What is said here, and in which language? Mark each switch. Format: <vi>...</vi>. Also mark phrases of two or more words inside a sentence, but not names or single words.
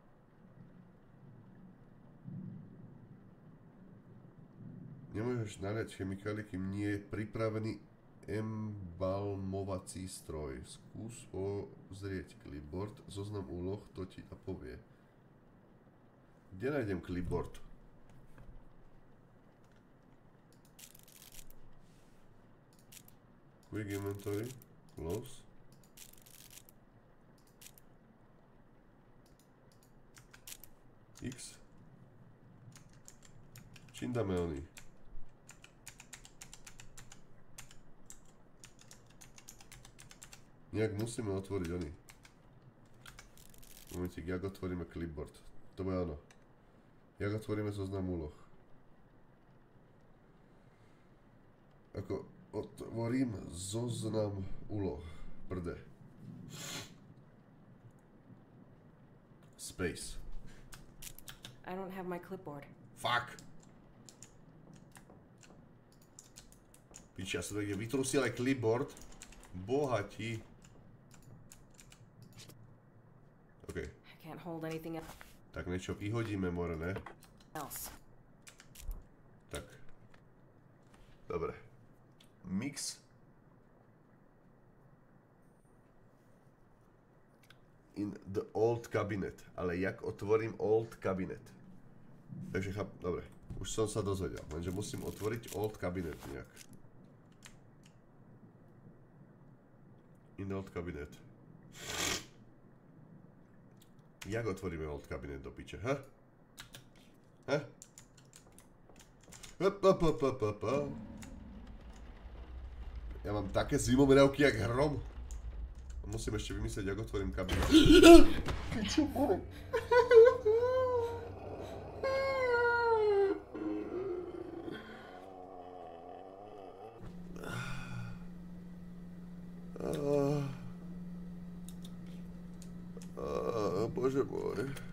<sk>Nemôžeš naliať chemikály, kým nie je pripravený embalmovací stroj. Skús pozrieť clipboard, zoznam úloh, to ti a povie. Kde nájdem clipboard?</sk> <en>Quick inventory, close. X.</en> <sk>Čím dáme oný? Nejak musíme otvoriť oný. Momentík, jak otvoríme clipboard? To bude áno. Jak otvoríme zoznam úloh? Ako otvorím zoznam úloh. Prde. Space.</sk> <en>I don't have my clipboard. Fuck.</en> <sk>Piči, ja som niekde vytrusil aj clipboard. Bohatí. OK.</sk> <en>I can't hold anything</en> <sk>Tak niečo vyhodíme,</sk> <en>more, ne? else.</en> <sk>Tak. Dobre.</sk> <en>Mix. In the old cabinet.</en> <sk>Ale jak otvorím</sk> <en>old cabinet?</en> <sk>Takže dobre. Už som sa dozvedel. Lenže musím otvoriť</sk> <en>old cabinet</en> <sk>nejak.</sk> <en>In the old cabinet.</en> <sk>Jak otvoríme</sk> <en>old cabinet</en> <sk>do piče, ha? Ha? Ja mám také zimomriavky jak hrom. Musím ešte vymyslieť, jak otvorím kabinet. Piču, bolo. Bože môj.</sk>